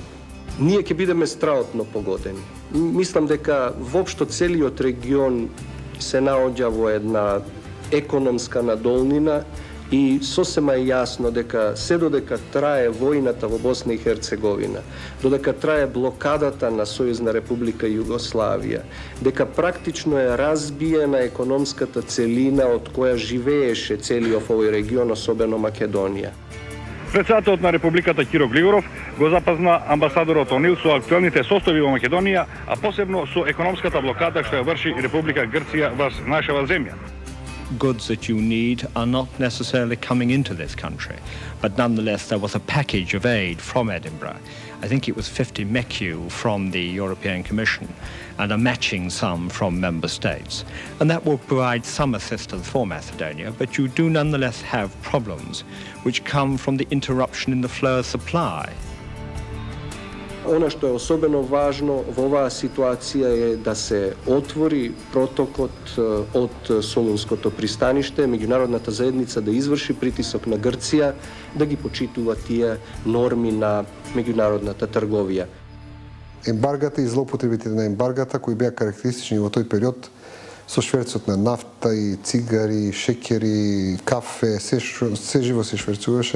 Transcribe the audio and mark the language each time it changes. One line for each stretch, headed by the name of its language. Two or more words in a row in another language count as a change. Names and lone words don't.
Macedonian: Ние ќе бидеме страотно погодени. Мислам дека воопшто целиот регион се наоѓа во една економска надолнина и сосема е јасно дека се додека трае војната во Босна и Херцеговина, додека трае блокадата на Сојузна република Југославија, дека практично е разбиена економската целина од која живееше целиот овој регион, особено Македонија. Председателот на Републиката Киро Глигоров го запазна амбасадорот Онил со актуелните состојби во Македонија, а посебно со економската блокада што ја врши Република Грција во нашава земја.
English: Goods that you need are not necessarily coming into this country, but nonetheless there was a package of aid from Edinburgh. I think it was 50 MECU from the European Commission and a matching sum from member states. And that will provide some assistance for Macedonia, but you do nonetheless have problems which come from the interruption in the flow of supply.
Macedonian: Она што е особено важно во оваа ситуација е да се отвори протокот од Солунското пристаниште, меѓународната заедница да изврши притисок на Грција, да ги почитува тие норми на меѓународната трговија. Ембаргата и злоупотребите на ембаргата кои беа карактеристични во тој период со шверцот на нафта и цигари, шекери, кафе, се живо се шверцуваше.